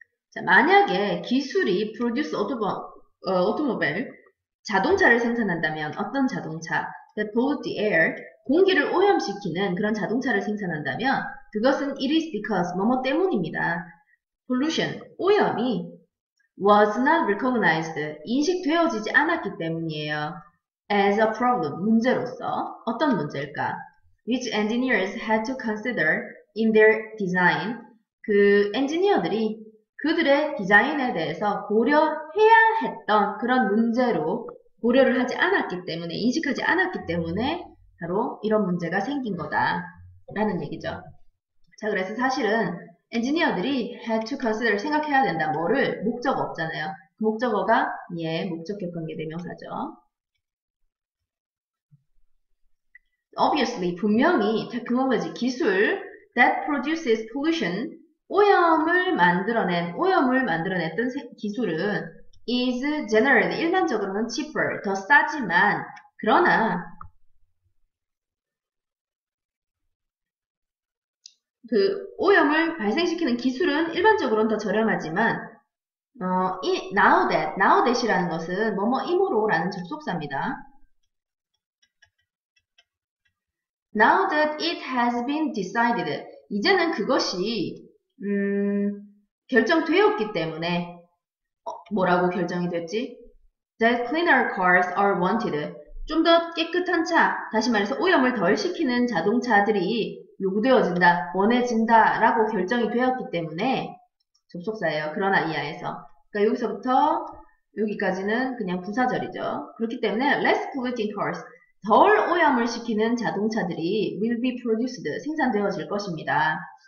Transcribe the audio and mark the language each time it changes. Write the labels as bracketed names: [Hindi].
[Korean] 자, 만약에 기술이 [English] produce automobile, [Korean] 자동차를 생산한다면 어떤 자동차? [English] that pollute the air, [Korean] 공기를 오염시키는 그런 자동차를 생산한다면 그것은 [English] it is because [Korean] 뭐뭐 때문입니다. pollution, 오염이 [English] was not recognized, [Korean] 인식되어지지 않았기 때문이에요. [English] as a problem, [Korean] 문제로서. 어떤 문제일까? [English] which engineers had to consider in their design, [Korean] 그 엔지니어들이 그들의 디자인에 대해서 고려해야 했던 그런 문제로 고려를 하지 않았기 때문에, 인식하지 않았기 때문에 바로 이런 문제가 생긴 거다 라는 얘기죠. 자, 그래서 사실은 엔지니어들이 [English] had to consider, [Korean] 생각해야 된다. 뭐를? 목적어 없잖아요. 그 목적어가 목적격 관계대명사죠. [English] Obviously, [Korean] 분명히 [English] technology, [Korean] 기술 [English] that produces pollution, [Korean] 오염을 만들어냈던 기술은 [English] is generally, [Korean] 일반적으로는 cheaper, 더 싸지만, 그러나 그 오염을 발생시키는 기술은 일반적으로는 더 저렴하지만 now that이라는 것은 뭐뭐이므로라는 접속사입니다. [English] Now that it has been decided, [Korean] 이제는 그것이 결정되었기 때문에 뭐라고 결정이 됐지? [English] That cleaner cars are wanted. [Korean] 좀 더 깨끗한 차, 다시 말해서 오염을 덜 시키는 자동차들이 요구되어진다, 원해진다 라고 결정이 되었기 때문에 접속사예요. 그러나 이하에서. 그러니까 여기서부터 여기까지는 그냥 부사절이죠. 그렇기 때문에 [English] less polluting cars, [Korean] 덜 오염을 시키는 자동차들이 [English] will be produced, [Korean] 생산되어질 것입니다.